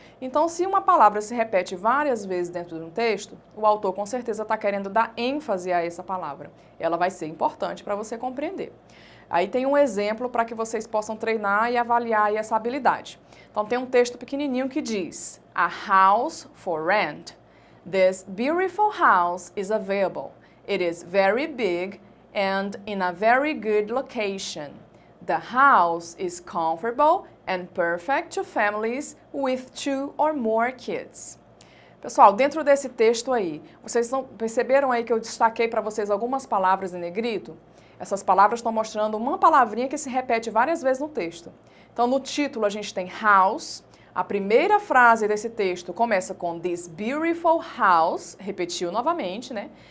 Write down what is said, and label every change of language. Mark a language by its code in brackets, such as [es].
[pt] Então, se uma palavra se repete várias vezes dentro de um texto, o autor com certeza está querendo dar ênfase a essa palavra. Ela vai ser importante para você compreender. Aí tem um exemplo para que vocês possam treinar e avaliar aí essa habilidade. Então, tem um texto pequenininho que diz: [en] A house for rent. This beautiful house is available. It is very big and in a very good location. The house is comfortable and perfect to families with 2 or more kids. [pt] Pessoal, dentro desse texto aí, vocês perceberam aí que eu destaquei para vocês algumas palavras em negrito? Essas palavras estão mostrando uma palavrinha que se repete várias vezes no texto. Então, no título a gente tem house. A primeira frase desse texto começa com [en] this beautiful house, [pt] repetiu novamente, né?